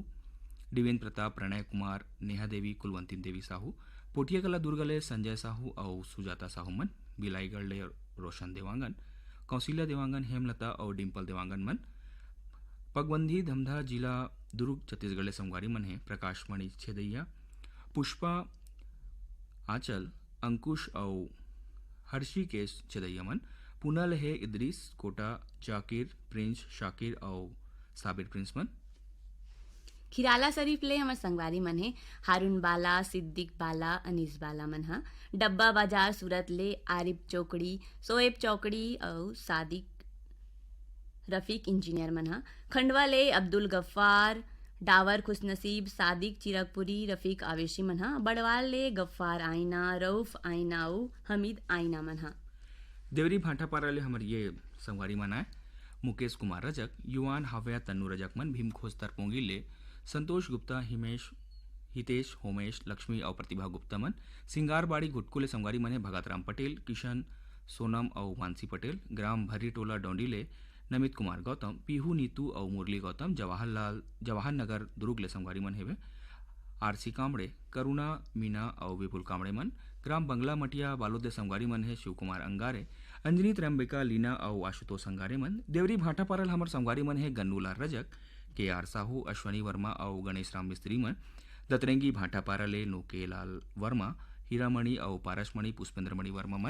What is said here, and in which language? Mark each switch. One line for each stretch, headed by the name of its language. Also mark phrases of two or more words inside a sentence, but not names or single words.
Chhattisgarhi: दिवेंद्र प्रताप, प्रणय कुमार, नेहा देवी, कुलवंती देवी साहू, पोटिया कला दुर्ग ले, संजय साहू और सुजाता साहू मन, बिलाईगढ़ ले, रोशन देवांगन, कौशिल्या देवांगन, हेमलता और डिम्पल देवांगन मन, पगबंधी धमधा जिला दुर्ग छत्तीसगढ़ ले संगवारी मन है, प्रकाश मणि छेदैया, पुष्पा आंचल, अंकुश और हर्षी केश छेदैया मन, पुनल है इदरीस, कोटा, जाकिर, प्रिंस, शाकिर और साबिर प्रिंस मन। खिराला शरीफ ले हमर संगवारी मन है, हारून बाला, सिद्दीक बाला, अनीस बाला मन हा, डब्बा बाजार सूरत ले, आरिफ चौकड़ी, सोएब चौकड़ी और सादिक रफीक इंजीनियर मन हा, खंडवा ले, अब्दुल गफ्फार, डावर खुशनसीब, सादिक चिरगपुरी, रफीक आवेशी मन हा, बड़वाल ले, गफ्फार आईना, रऊफ आईना और हमीद आईना मन हा। देवरी भाटापारा ले हमर ये संगवारी मन आए, मुकेश कुमार रजक, युवान हाव्या तन्नू रजक मन, भीम खोज तरपोंगी ले, संतोष गुप्ता, हितेश, होमेश, लक्ष्मी और प्रतिभा गुप्ता मन, सिंगारबाड़ी घुटकुले संगवारी मन है, भगत राम पटेल, किशन, सोनम और मानसी पटेल, ग्राम भरी टोला डोंडीले, नमित कुमार गौतम, पीहू नीतू और मुरली गौतम, जवाहर नगर दुर्ग ले संगवारी मन हेवे, आरसी कामड़े, करुणा, मीना और विपुल कामड़े मन, ग्राम बंगला मटिया बालोद संगवारी मन है, शिव कुमार अंगारे, अंजनी त्र्यंबिका, लीना और आशुतोष अंगारे मन, देवरी भाटापारल हमर संगवारी मन है, गन्नूलाल रजक, के आर साहू, अश्वनी वर्मा और गणेश राम मिस्त्री मन, दतरेंगी भाटापारा ले, नोकेलाल वर्मा, हीरामणि और पारसमणि, पुष्पेंद्रमणि वर्मा मन,